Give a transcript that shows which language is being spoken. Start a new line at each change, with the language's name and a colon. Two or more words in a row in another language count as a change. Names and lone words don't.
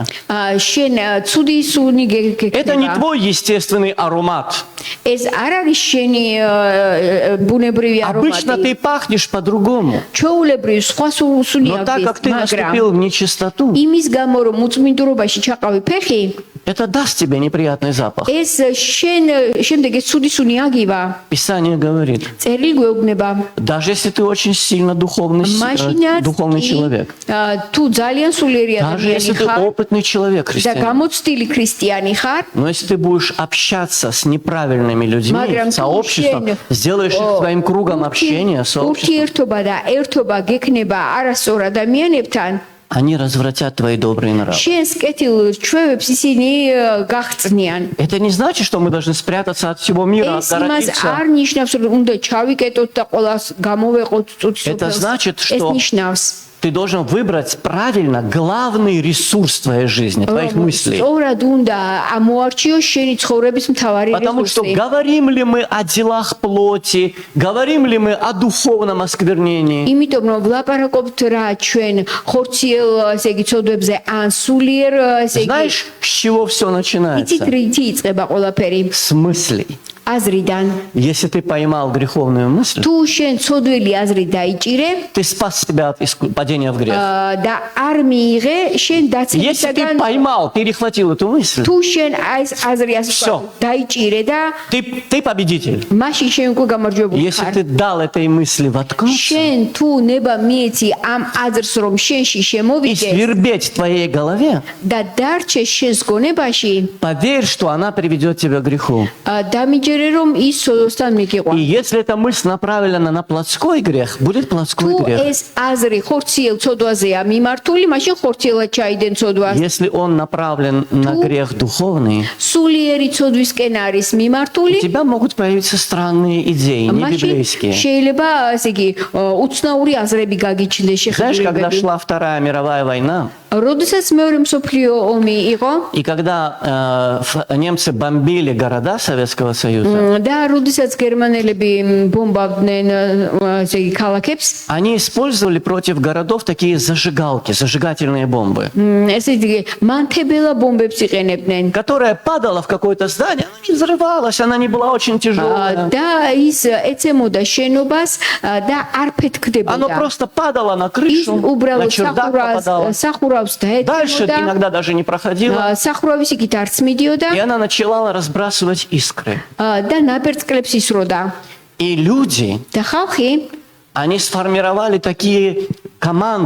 Georgian: შენ ცუდი სუნი
Russian: Это не
Georgian: გეკნება.
Russian: твой естественный аромат.
Georgian: ეს არ არის შენი ბუნებრივი
Russian: Обычно
Georgian: არომატი.
Russian: ты пахнешь по-другому.
Georgian: ჩვეულებრივ სხვა სუნი
Russian: Но так как
Georgian: აქვს,
Russian: ты
Georgian: მაგრამ
Russian: наступил в нечистоту,
Georgian: იმის გამო რომ უწმინდრობაში ჩაყავი ფეხი,
Russian: это даст тебе неприятный запах.
Georgian: ეს შენ შემდეგ ეს ცუდი სუნი აგივა.
Russian: Писание говорит,
Georgian: წერილი გვეუბნება.
Russian: даже если ты очень сильно духовный
Georgian: მაშინაც
Russian: человек,
Georgian: თუ ძალიან სულიერი
Russian: даже если
Georgian: ადამიანი
Russian: ты
Georgian: ხარ
Russian: опытный человек,
Georgian: და
Russian: христианин,
Georgian: გამოცდილი ქრისტიანი ხარ,
Russian: но если ты будешь общаться с неправильными людьми,
Georgian: მაგრამ
Russian: в сообществом, сделаешь их своим кругом общения, сообществом,
Georgian: ურთიერთობა და ერთობა გექნება არასწორ ადამიანებთან,
Russian: они развратят твои добрые нравы.
Georgian: შენს კეთილ ჩვევებს ისინი გაღწნიან.
Russian: Это не значит, что мы должны спрятаться от всего мира,
Georgian: ეს იმას
Russian: отгородиться.
Georgian: არ ნიშნავს, რომ უნდა ჩავიკეტოთ და ყველას გამოვეყოთ
Russian: Это значит,
Georgian: ეს
Russian: что
Georgian: ნიშნავს,
Russian: ты должен выбрать правильно главный ресурс твоей жизни, твоих мыслей.
Georgian: სწორად უნდა ამოარჩიო შენი ცხოვრების მთავარი
Russian: Потому что
Georgian: რესურსი.
Russian: говорим ли мы о делах плоти, говорим ли мы о духовном осквернении,
Georgian: იმიტომ რომ ვლაპარაკობთ რა ჩვენ ხორციელ ესე იგი ცოდვებზე ან სულიერ ესე იგი
Russian: знаешь, с чего все
Georgian: იცით
Russian: начинается?
Georgian: რითი იწყება ყველაფერი
Russian: С мыслей.
Georgian: აზრიდან.
Russian: Если ты поймал греховную мысль,
Georgian: თუ შენ ცოდველი აზრი დაიჭირე
Russian: ты спас себя от падения в грех.
Georgian: და არ მიიღე შენ
Russian: Если ты
Georgian: დაცემისაგან
Russian: поймал, перехватил эту мысль,
Georgian: თუ შენ ეს აზრი ასე
Russian: Всё.
Georgian: დაიჭირე და
Russian: ты победитель.
Georgian: მაშინ შენ უკვე გამარჯვებული
Russian: Если
Georgian: ხარ.
Russian: ты дал этой мысли воткнуться
Georgian: შენ თუ ნება მიეცი ამ აზრს რომ შენში
Russian: и
Georgian: შემოვიდეს
Russian: свербеть в твоей голове,
Georgian: და დარჩე შენს გონებაში,
Russian: поверь, что она приведет тебя к греху.
Georgian: დამიჯერე რომ ის სოდოსთან მიგიყვა.
Russian: И если эта мысль направлена на плотской грех, будет плотской
Georgian: თუ
Russian: грех.
Georgian: ეს აზრი ხორციელ ცოდვაზეა მიმართული, მაშინ ხორციელად ჩაიდენ ცოდვას.
Russian: Если он направлен на грех духовный,
Georgian: სულიერი ცოდვისკენ არის
Russian: у
Georgian: მიმართული,
Russian: тебя могут появиться странные идеи, не
Georgian: მაშინ
Russian: библейские.
Georgian: შეიძლება ესე იგი უცნაური აზრები გაგიჩნდეს
Russian: Знаешь, когда
Georgian: შეხედულებები.
Russian: шла Вторая мировая война,
Georgian: როდესაც მეორე მსოფლიო ომი იყო
Russian: и когда немцы бомбили города Советского Союза,
Georgian: და როდესაც გერმანელები ბომბავდნენ ესე იგი ქალაქებს,
Russian: они использовали против городов такие зажигалки, зажигательные бомбы,
Georgian: ესე იგი მანთებელა бомбებს იყენებდნენ.
Russian: которая падала в какое-то здание, она не взрывалась, она не была очень тяжелая.
Georgian: და ის ეცემოდა შენობას და არ
Russian: Оно
Georgian: ფეთქდებოდა.
Russian: просто падало на
Georgian: ის
Russian: крышу, на
Georgian: უბრალოდ
Russian: чердак попадало.
Georgian: სახურავს
Russian: Дальше
Georgian: დაეცემოდა.
Russian: иногда даже не проходило.
Georgian: სახურავის იქით არც მიდიოდა
Russian: И она начала разбрасывать искры.
Georgian: და ნაბერწკლებს ისროდა.
Russian: И люди,
Georgian: და ხალხი
Russian: они сформировали такие команды.